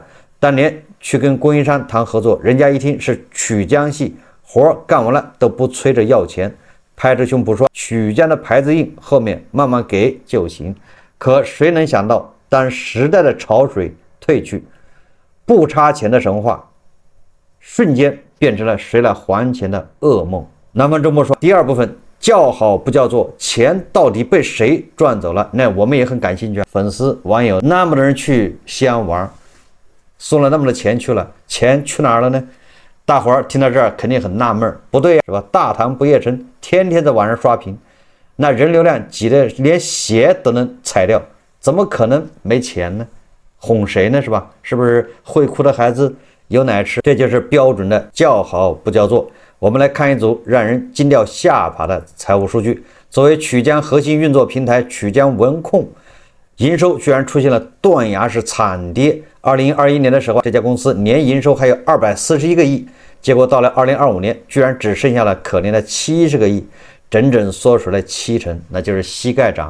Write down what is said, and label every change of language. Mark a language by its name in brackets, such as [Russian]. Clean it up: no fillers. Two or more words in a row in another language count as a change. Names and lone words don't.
[Chinese] 當年去跟供應商談合作，人家一聽是曲江系，活幹完了都不催着要錢，拍着胸脯說曲江的牌子硬，後面慢慢給就行。可誰能想到，當時代的潮水退去，不差錢的神話瞬間變成了誰来還錢的噩夢。南方周末說，第二部分叫好不叫座，錢到底被誰賺走了？那我们也很感興趣。粉絲網友那麼多人去西安玩，送了那麼多錢去了，錢去哪兒了呢？大夥兒聽到這兒肯定很納悶，不對呀，是吧？大唐不夜城天天在網上刷屏，那人流量擠得連鞋都能踩掉，怎麼可能沒錢呢？哄誰呢？是吧？是不是會哭的孩子有奶吃？這就是標準的叫好不叫座。我們來看一組讓人驚掉下巴的財務數據。作為曲江核心運作平台，曲江文控營收居然出現了斷崖式慘跌。2021年的時候，這家公司年營收還有241個億，結果到了2025年，居然只剩下了可憐的70個億，整整縮水了70%，那就是膝蓋漲。